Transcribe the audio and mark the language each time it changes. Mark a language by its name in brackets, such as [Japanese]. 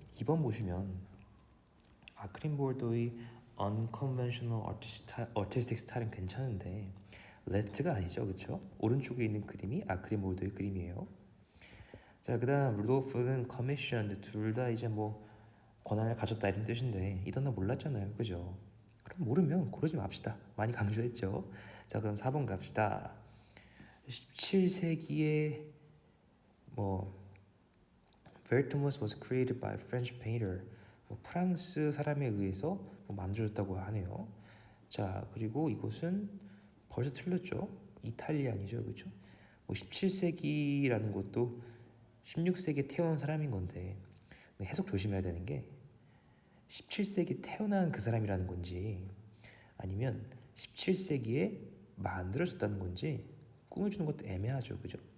[Korean] 2번 보시면 아크림 볼도의 [English] unconventional artistic [Korean] 스타일은 괜찮은데 레프트가 아니죠, 그렇죠? 오른쪽에 있는 그림이 아크림 볼도의 그림이에요. 자, 그다음 루돌프는 commissioned, 둘 다 이제 뭐 권한을 가졌다 이런 뜻인데 이건 나 몰랐잖아요, 그죠? 그럼 모르면 고르지 맙시다. 많이 강조했죠. 자, 그럼 4번 갑시다. 17세기에 뭐 [English] Vertumnus was created by a French painter. [Korean] 뭐 프랑스 사람에 의해서 뭐 만들어졌다고 하네요. 자, 그리고 이곳은 벌써 틀렸죠. 이탈리안이죠, 그렇죠? 뭐 17세기라는 것도 16세기에 태어난 사람인 건데 해석 조심해야 되는 게 17세기 태어난 그 사람이라는 건지 아니면 17세기에 만들어졌다는 건지 꾸며주는 것도 애매하죠, 그죠?